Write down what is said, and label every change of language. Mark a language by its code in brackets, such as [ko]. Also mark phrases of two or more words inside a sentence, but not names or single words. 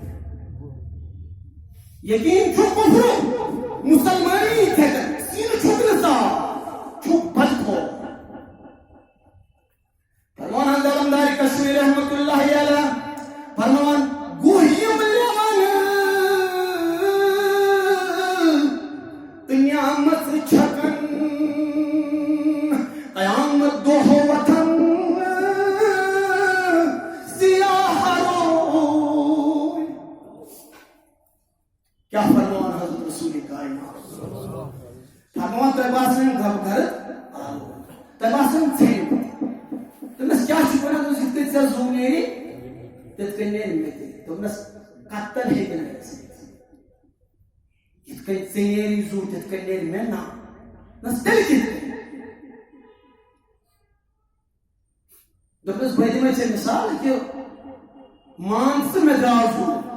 [ks] یقیٖن چھُ کُفر مُسلمٲنی ٹھیکان سیٖنہٕ چھُکھ نہٕ صاف چھُکھ بدخو فرمان حضرت علمداری کشمیر [ar] رحمت اللہ علیہ [ks] فرمان گوہیم لیون تہٕ نعمت چھکن قیامت دۄہ وتھن سیاہ روی کیا فرمان حضرت رسول کائنات فرمان تۄہہِ باسان گرٕ تۄہہِ باسان ژھیٚنہِ دوٚپنَس کیٛاہ چھُکھ وَنان دوٚپُس یِتھ کٔنۍ ژےٚ زوٗ نیری تِتھ کٔنۍ نیرِ مےٚ تہِ دوٚپنَس کَتَن ہیٚکہِ نہٕ گٔژھِتھ یِتھ کٔنۍ ژےٚ نیری زوٗ تِتھ کٔنۍ نیرِ مےٚ نا دوٚپنَس تیٚلہِ کِتھ کٔنۍ دوٚپنَس بہٕ دِمَے ژےٚ مِثال کہِ مان ژٕ مےٚ درٛاو زوٗ